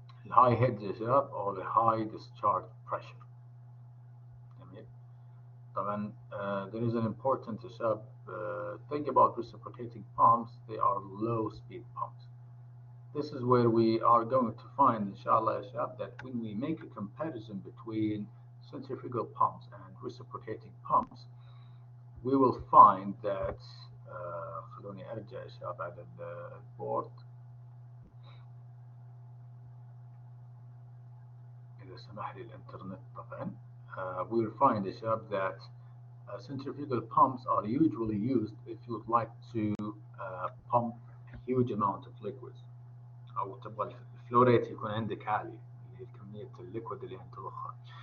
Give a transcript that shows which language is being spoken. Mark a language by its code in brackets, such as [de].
[en] High heads or the high discharge pressure. طبعا there is an important thing about reciprocating pumps. They are low speed pumps. This is where we are going to find inshallah that when we make a comparison between centrifugal pumps and reciprocating pumps, we will find that [ar] خلوني أرجع يا شباب على البورد إذا سمح لي الإنترنت طبعا. [en] We will find [ar] يا شباب [en] that centrifugal pumps are usually used if you would like to pump a huge amount of liquids [ar] أو تبغى الفلو ريت يكون عندك عالي اللي هي كمية الليكويد اللي أنت تضخها.